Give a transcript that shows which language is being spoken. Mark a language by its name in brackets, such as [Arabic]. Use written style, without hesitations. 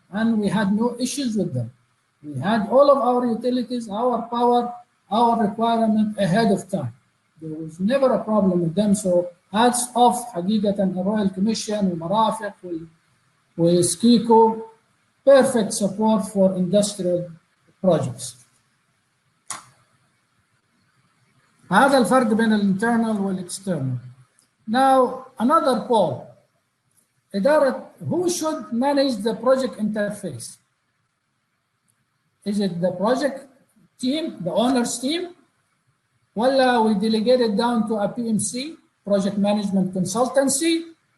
[English] and we had no issues with them. We had all of our utilities, our power, our requirement ahead of time. There was never a problem with them. So hats off [Arabic] حقيقة الرويال كوميشن ومرافق وسكيكو, [English] perfect support for industrial projects. [Arabic] هذا الفرق بين الانترنال والاكسترنال. [English] Now another poll. إدارة, who should manage the project interface? Is it the project team, the owner's team? [Arabic] ولا [English] we delegate it down to a PMC, project management consultancy?